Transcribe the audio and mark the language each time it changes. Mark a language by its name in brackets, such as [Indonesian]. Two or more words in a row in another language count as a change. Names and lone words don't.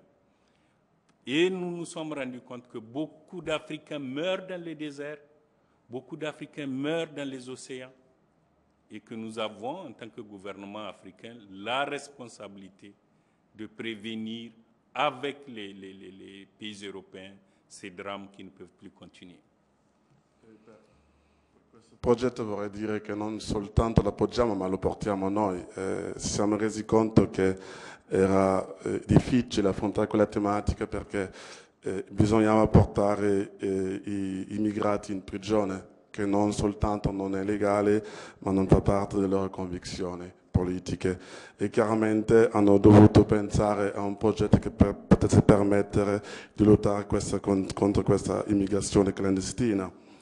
[French] Et nous nous sommes rendus compte que beaucoup d'Africains meurent dans les déserts, beaucoup d'Africains meurent dans les océans, et que nous avons, en tant que gouvernement africain, la responsabilité de prévenir avec les pays européens ces drames qui ne peuvent plus continuer. [Italian] Il progetto vorrei dire che non soltanto lo appoggiamo ma lo portiamo noi. Ci siamo resi conto che era difficile affrontare quella tematica perché bisognava portare i migrati in prigione, che non soltanto non è legale ma non fa parte delle loro convinzioni politiche, e chiaramente hanno dovuto pensare a un progetto che potesse permettere di lottare contro questa immigrazione clandestina.